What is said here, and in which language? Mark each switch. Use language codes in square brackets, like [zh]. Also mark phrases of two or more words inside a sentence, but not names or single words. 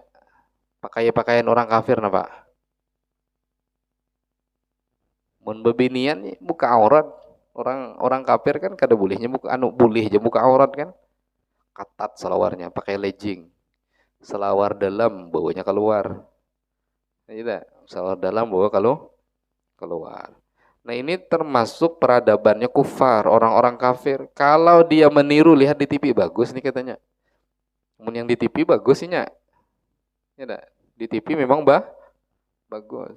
[id] Pakai pakaian orang kafir apa? [bjn] Mun bebinian [id] buka aurat. Orang kafir kan kada bolehnya buka boleh aja buka aurat kan? Ketat selawarnya, pakai legging. [bjn] Selawar dalam bawanya keluar. Tidak, selawar dalam bawa kalau keluar. [id] Nah ini termasuk peradabannya kufar, orang-orang kafir. Kalau dia meniru, lihat di TV bagus nih katanya. Namun yang di TV bagus sih ya, di TV memang bagus.